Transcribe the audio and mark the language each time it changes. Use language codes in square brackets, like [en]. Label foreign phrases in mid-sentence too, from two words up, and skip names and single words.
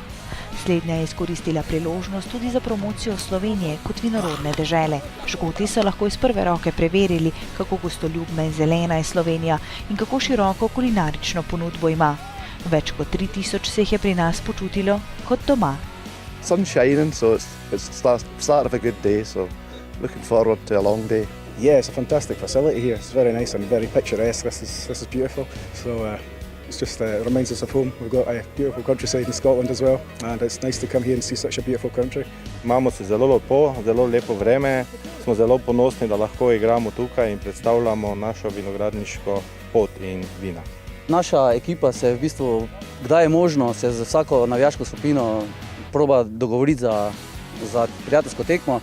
[sl] Slednja je izkoristila priložnost tudi za promocijo Slovenije kot vinorodne dežele. Škoti so lahko iz prve roke preverili, kako gostoljubna in zelena je Slovenija in kako široko kulinarično ponudbo ima. Več kot 3000 se jih je pri nas počutilo kot doma. [en] Sun's shining, so it's start of a good day, so looking forward to a long day. Yeah, it's a fantastic facility here. It's very nice and very picturesque. This is beautiful. So it's just reminds us of home. We've got a beautiful countryside in Scotland as well, and it's nice to come here and see such a beautiful country. [sl] Imamo se zelo lepo vreme, smo zelo ponosni, da lahko igramo tukaj in predstavljamo našo vinogradniško pot in vina. Naša ekipa se v bistvu, kdaj je možno, se z vsako navijaško skupino proba dogovoriti za prijateljsko tekmo.